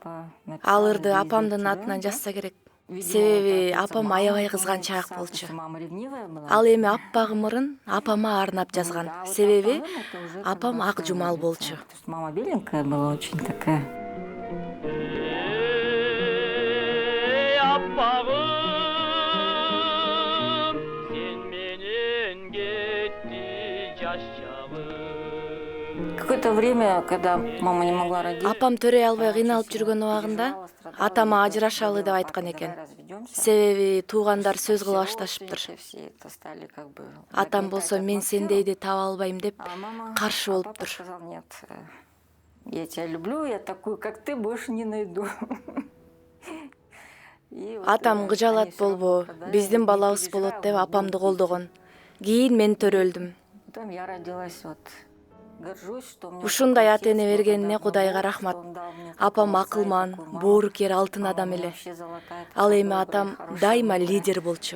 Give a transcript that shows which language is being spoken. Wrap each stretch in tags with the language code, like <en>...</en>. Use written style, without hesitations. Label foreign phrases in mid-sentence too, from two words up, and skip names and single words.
<ky>Ал ырды апамдын атынан жазса керек. Себеби апам аябай кызганчаак болчу. Ал эми аппагым ырын апама арнап жазган. Себеби апам ак жумал болчу.</ky> <ru>Мама беленькая была, очень такая. Какое-то время, когда мама не могла родить.</ru> <ky>Апам төрөй албай кыйналып жүргөн убагында атама ажырашалы деп айткан экен. Себеби туугандар сөз кыла башташыптыр. Атам болсо мен сендейди таба албайм деп каршы болуптур.</ky> <ru>Нет, я тебя люблю, я такую, как ты, больше не найду.</ru> <ky>Атам кыжалат болбо, биздин балабыз болот деп апамды колдогон. Кийин мен төрөлдүм.</ky> <ru>Потом я родилась вот.</ru> <ky>Ушундай ата-эне бергенине Кудайга рахмат. Апам акылман, боорукер, алтын адам эле. Ал эми атам дайыма лидер болчу.</ky>